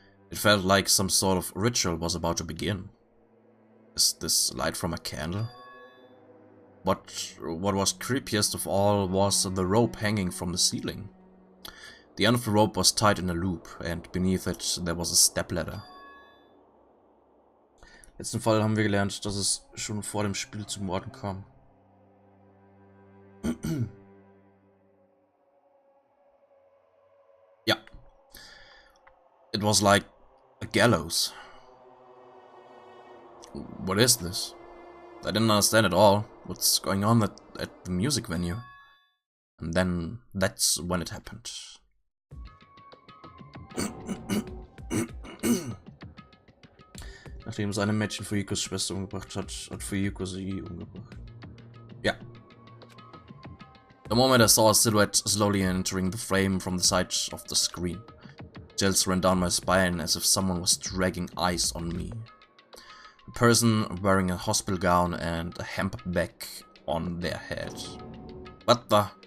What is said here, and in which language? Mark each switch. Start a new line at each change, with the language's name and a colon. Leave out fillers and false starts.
English: It felt like some sort of ritual was about to begin. Is this light from a candle? What was creepiest of all was the rope hanging from the ceiling. The end of the rope was tied in a loop, and beneath it there was a stepladder.
German: Letzten Fall haben wir gelernt, dass es schon vor dem Spiel zu Morden kam.
English: Yeah. It was like a gallows. What is this? I didn't understand at all what's going on at the music venue. And then that's when it happened.
German: Nachdem seine Mädchen Fuyikos Schwester umgebracht hat, hat Fuyiko sie umgebracht.
English: Yeah. The moment I saw a silhouette slowly entering the frame from the side of the screen, chills ran down my spine as if someone was dragging ice on me. A person wearing a hospital gown and a hemp bag on their head. What the?